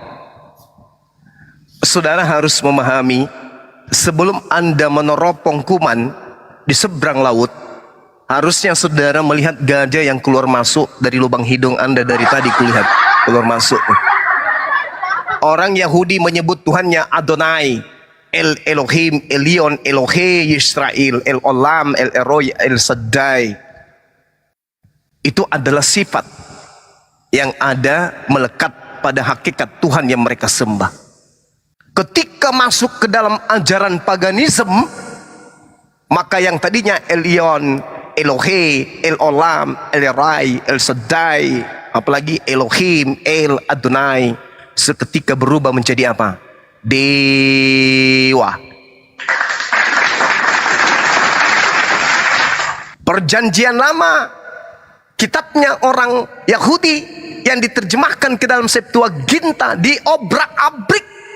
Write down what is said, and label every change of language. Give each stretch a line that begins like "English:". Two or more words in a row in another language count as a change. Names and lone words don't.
Indonesian: Saudara harus memahami, sebelum Anda meneropong kuman di seberang laut, harusnya saudara melihat gajah yang keluar masuk dari lubang hidung Anda dari tadi kulihat keluar masuk. Orang Yahudi menyebut Tuhannya Adonai, El Elohim, Elion, Elohe, Yisrael, El Olam, El Eroi, El Shaddai. Itu adalah sifat yang ada melekat pada hakikat Tuhan yang mereka sembah. Ketika masuk ke dalam ajaran paganisme, maka yang tadinya Elion, Elohe, El Olam, El Rai, El Shaddai, apalagi Elohim, El Adonai, seketika berubah menjadi apa? Dewa. Perjanjian Lama, kitabnya orang Yahudi yang diterjemahkan ke dalam Septuaginta diobrak-abrik.